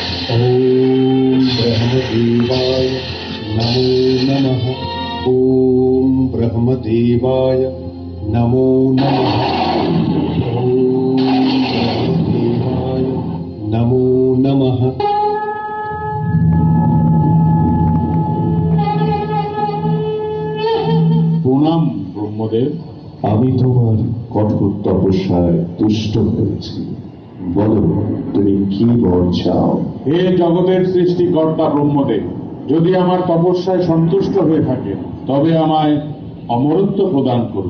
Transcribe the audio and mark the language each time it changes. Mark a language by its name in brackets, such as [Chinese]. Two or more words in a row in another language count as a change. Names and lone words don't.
[Sanskrit] ओम ब्रह्मदेवाय नमो नमः। ओम ब्रह्मदेवाय नमो नमः। [Bangla] প্রণাম ব্রহ্মদেব। আমি তোমার কঠোর তপস্যায় তুষ্ট হয়েছি। বলো, তুমি কি বর চাও? হে জগতের সৃষ্টিকর্তা ব্রহ্মদেব, যদি আমার তপস্যায় সন্তুষ্ট হয়ে থাকে তবে আমায় অমরত্ব প্রদান করুন।